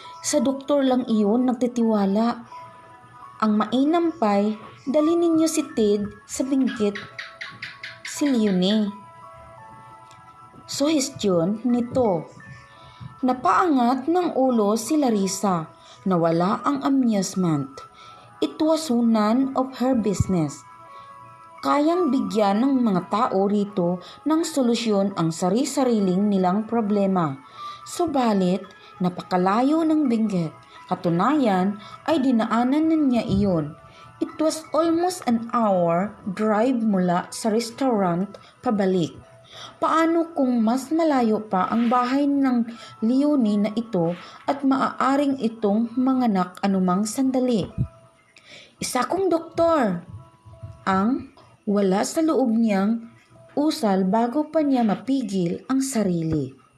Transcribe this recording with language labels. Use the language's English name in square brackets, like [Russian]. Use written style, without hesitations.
[Filipino] Sa doktor lang iyon nagtitiwala. Ang mainam pa'y, dali ninyo si Ted sa Benguet si Leonie. Suhestyon nito. Napaangat ng ulo si Larissa. Nawala ang amusement. [English] It was none of her business. [Filipino] Kayang bigyan ng mga tao rito ng solusyon ang sari-sariling nilang problema. Subalit, napakalayo ng Benguet. Katunayan ay dinaanan na niya iyon. [English] It was almost an hour drive [Filipino] mula sa restaurant pabalik. Paano kung mas malayo pa ang bahay ng Leonie na ito at maaaring itong manganak anumang sandali? Isa kong doktor, ang wala sa loob niyang usal bago pa niya mapigil ang sarili.